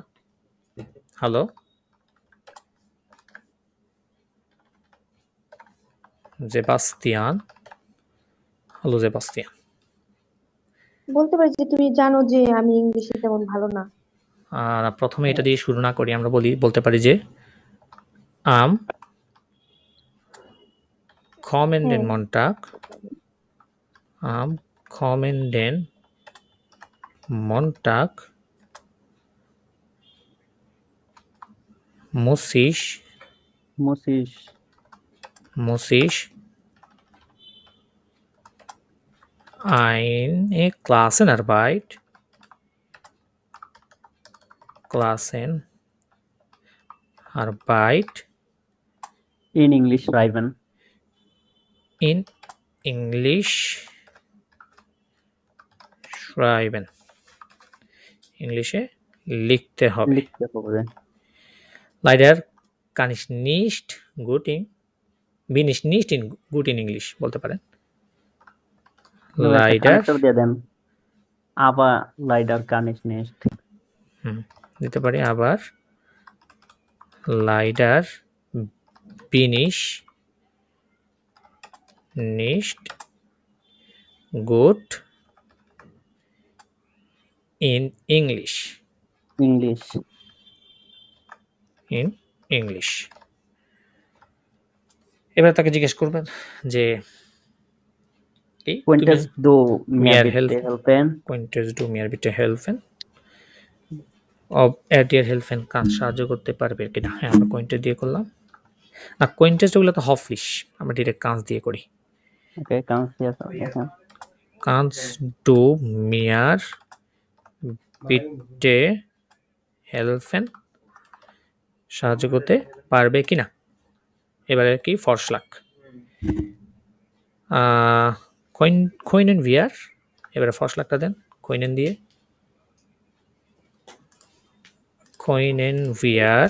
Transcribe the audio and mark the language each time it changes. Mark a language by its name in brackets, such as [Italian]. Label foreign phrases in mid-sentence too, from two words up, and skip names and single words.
[Bangla] হ্যালো জেবাস্তিয়ান, হ্যালো জেবাস্তিয়ান। বলতে পারি যে তুমি জানো যে আমি ইংলিশে তেমন ভালো না। আর প্রথমে এটা দিয়ে শুরু না করি, আমরা বলতে পারি যে [German] আম kommenden Montag, am kommenden Montag muss ich eine Klassenarbeit in English schreiben. In English schreiben, [Bangla] ইংলিশে লিখতে হবে। [German] Leider kann ich nicht gut in, bin ich nicht in gut in English [Bangla] বলতে পারেন। [German] Leider [Bangla] দিয়ে দেন, [German] aber leider kann ich nicht, [Bangla] দিতে পারি আবার [German] leider bin ich nicht gut in English. [Bangla] এবার তাকে জিজ্ঞেস করবেন যে [German] könntest du mir bitte helfen, könntest du mir bitte helfen, ob dir helfen kann, [Bangla] সাহায্য করতে পারবে কিনা। হ্যাঁ আমরা কোয়েন্টেস দিয়ে করলাম না, কোয়েন্টেস গুলো তো হফলিশ, আমরা ডিরেক্ট কান্স দিয়ে করি। ওকে, কান্স দিয়ে [German] kannst du mir bitte helfen, [Bangla] সাহায্য করতে পারবে কিনা। এবারে কি [German] Vorschlag können wir, [Bangla] এবারে ফরশলাকটা দেন কইনেন দিয়ে, [German] können wir